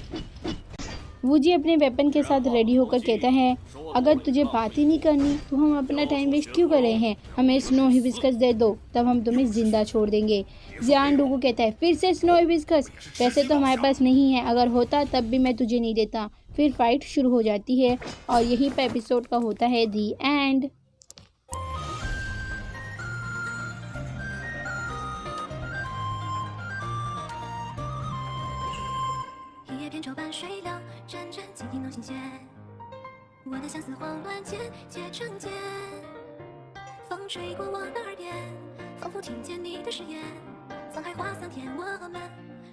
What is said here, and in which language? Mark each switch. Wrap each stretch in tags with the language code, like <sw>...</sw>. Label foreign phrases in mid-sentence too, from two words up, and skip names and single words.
<hi>वूजी अपने वेपन के साथ रेडी होकर कहता है अगर तुझे बात ही नहीं करनी तो हम अपना</hi> <en>time waste</en> <hi>क्यों कर रहे हैं, हमें स्नो हिबिस्कस दे दो तब हम तुम्हें जिंदा छोड़ देंगे। जियान डुगू कहता है फिर से स्नो हिबिस्कस, वैसे तो हमारे पास नहीं है, अगर होता तब भी मैं तुझे नहीं देता। फिर फाइट शुरू हो जाती है और यहीं पर एपिसोड का होता है</hi> <en>the end.</en> <zh>我的相思慌乱间，结成茧，风吹过我的耳边，仿佛听见你的誓言，沧海化桑田，我们。</zh>